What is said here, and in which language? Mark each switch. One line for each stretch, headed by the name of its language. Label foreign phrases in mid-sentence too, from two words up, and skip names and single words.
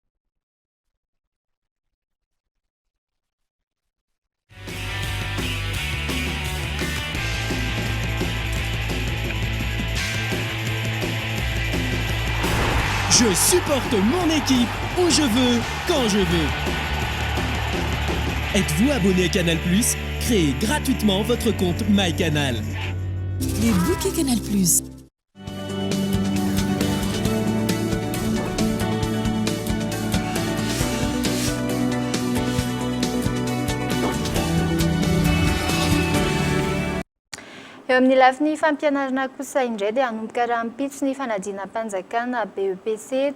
French: Je supporte mon équipe où je veux, quand je veux. Êtes-vous abonné à Canal+? Créez gratuitement votre compte MyCanal. Les bouquets Canal+.
Malagasy: Eo amin'ny lafiny fampianarana kosa indray dia hanomboka raha mpitso ny fanadina mpanjakana BEPC